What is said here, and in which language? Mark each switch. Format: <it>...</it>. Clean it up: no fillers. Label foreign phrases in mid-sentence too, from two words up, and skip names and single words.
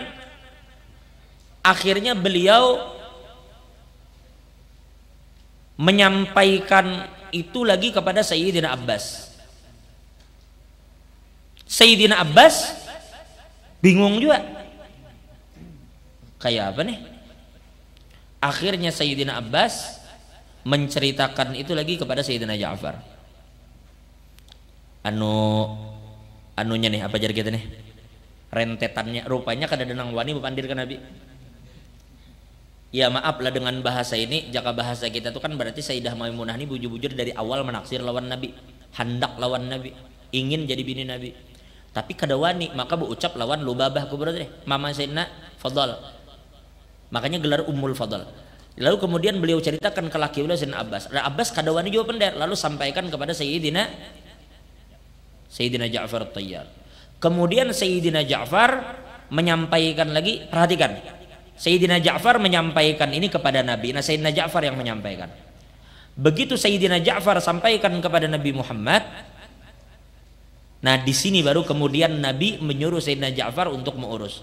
<id>Akhirnya beliau menyampaikan itu lagi kepada Sayyidina Abbas. Sayyidina Abbas bingung juga, kayak apa nih? Akhirnya Sayyidina Abbas menceritakan itu lagi kepada Sayyidina Ja'far. Anunya nih, apa jadi kita nih?</id> <bjn>Rentetannya rupanya kada denang wani bepandir ke Nabi. Ya maaf lah dengan bahasa ini, jaka bahasa kita tuh kan berarti Sayyidah Maimunah ini bujur-bujur dari awal menaksir lawan Nabi, hendak lawan Nabi, ingin jadi bini Nabi. Tapi kada wani, maka berucap lawan Lubabah kubra deh, mama Sayyidina Fadl.</bjn> <id>Makanya gelar Ummul Fadl. Lalu kemudian beliau ceritakan ke laki beliau Sayyidina Abbas. Abbas</id> <bjn>kada wani</bjn> <id>juga pendek, lalu sampaikan kepada Sayyidina Ja'far At-Tayyar. Kemudian Sayyidina Ja'far menyampaikan lagi, perhatikan. Sayyidina Ja'far menyampaikan ini kepada Nabi. Nah, Sayyidina Ja'far yang menyampaikan. Begitu Sayyidina Ja'far sampaikan kepada Nabi Muhammad, nah di sini baru kemudian Nabi menyuruh Sayyidina Ja'far untuk mengurus.</id>